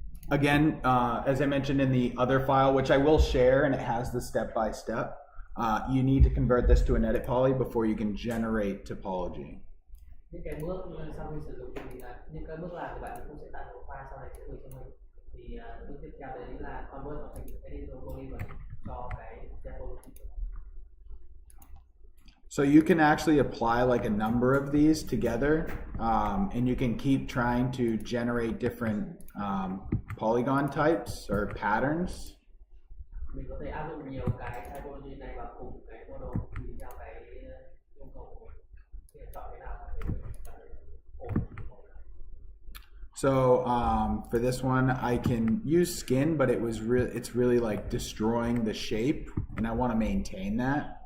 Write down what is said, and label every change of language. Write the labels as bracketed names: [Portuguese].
[English] Again, as I mentioned in the other file, which I will share, and it has the step-by-step, you need to convert this to an edit poly before you can generate topology. [Vietnamese] Những cái bước sau khi sử dụng thì là những cái bước làm thì bạn cũng sẽ tạo một file sau này sẽ gửi cho mình. Thì bước tiếp theo đấy là convert nó thành editor poly và cho cái topology. [English] So you can actually apply like a number of these together, and you can keep trying to generate different polygon types or patterns. [Vietnamese] Mình có thể áp dụng nhiều cái typology này vào cùng cái model tùy theo cái yêu cầu của mình. Thì chọn cái nào để mình ổn. [English] So for this one, I can use skin, but it's really like destroying the shape, and I want to maintain that.